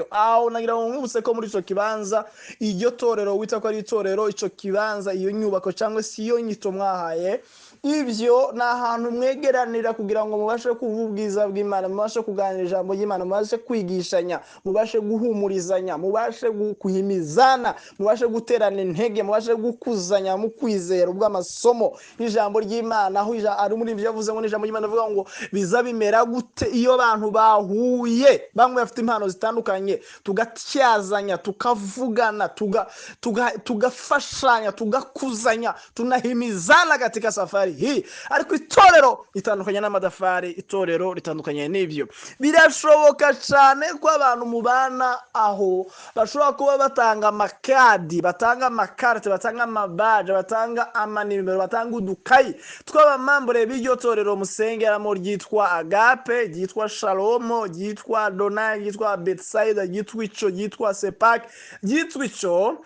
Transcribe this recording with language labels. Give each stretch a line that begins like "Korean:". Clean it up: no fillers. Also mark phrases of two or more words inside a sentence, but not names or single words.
Kinyarwanda: Aho nagira ngo mwibutse ko muri ico kibanza, iryo torero wita ko ari itorero, ico kibanza, iyo nyubako cyangwa se iyo nyito mwahaye ibyo ni ahantu mwegeranira kugira ngo mubashe kuvuga ubwiza bw'Imana, mubashe kuganira ijambo ry'Imana, mubashe kwigishanya, mubashe guhumurizanya, mubashe guhimizana, mubashe guterana intege, mubashe gukuzanya mu kwizera ubw'amasomo y'ijambo ry'Imana. Aho ari muri ibyo yavuze ngo n'ijambo ry'Imana avuga ngo biza bimera gute iyo abantu bahuye, bamwe bafite impano zitandukanye, tugatyazanya, tukavugana, tugafashanya, tugakuzanya,
Swahili: tunahimizana katika safari hii.
Kinyarwanda: Ariko itorero ritandukanye n'amadafari, itorero ritandukanye n'ibyo. Birashoboka cyane ko abantu mubana aho bashobora kuba batanga amakadi, batanga amakarite, batanga amabaje, batanga amanimero, batanga udukayi tw'abamambure b'iryo torero musengeramo ryitwa Agape, ryitwa Shalomo, ryitwa Donai, ryitwa Betsaida, ryitwa Ico, ryitwa Sepak, ryitwa Ico.